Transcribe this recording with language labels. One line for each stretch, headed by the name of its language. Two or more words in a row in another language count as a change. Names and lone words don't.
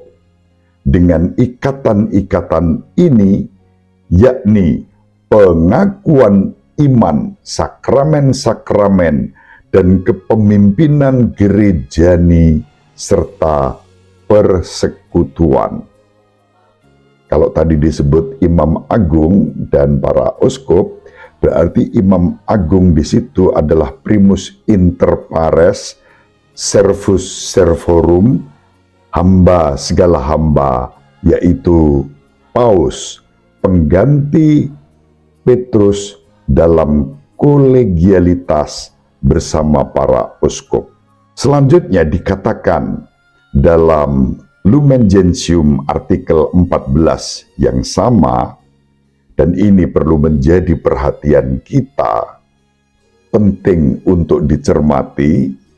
Indonesian: Dengan ikatan-ikatan ini, yakni pengakuan iman, sakramen-sakramen, dan kepemimpinan gerejani, serta persekutuan. Kalau tadi disebut imam agung dan para uskup, berarti imam agung di situ adalah
Latin: primus inter pares, servus servorum,
Indonesian: hamba segala hamba, yaitu paus, pengganti Petrus dalam kolegialitas bersama para uskup. Selanjutnya dikatakan dalam Lumen Gentium artikel 14 yang sama, dan ini perlu menjadi perhatian kita, penting untuk dicermati,